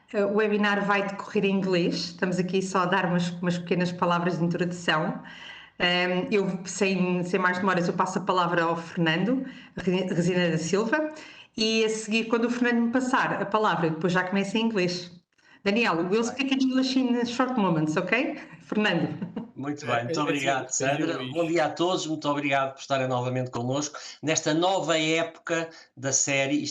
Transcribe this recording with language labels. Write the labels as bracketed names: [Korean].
[Portuguese] O webinar vai decorrer em inglês. Estamos aqui só a dar umas pequenas palavras de introdução. Eu, sem mais demoras, eu passo a palavra ao Fernando Resina da Silva e a seguir, quando o Fernando me passar a palavra, depois já começa em inglês. [English] Daniel, we'll speak in English in short moments, ok? [Portuguese] Fernando. Muito bem, muito obrigado, Sandra. Bom dia a todos, muito obrigado por estarem novamente connosco nesta nova época da série.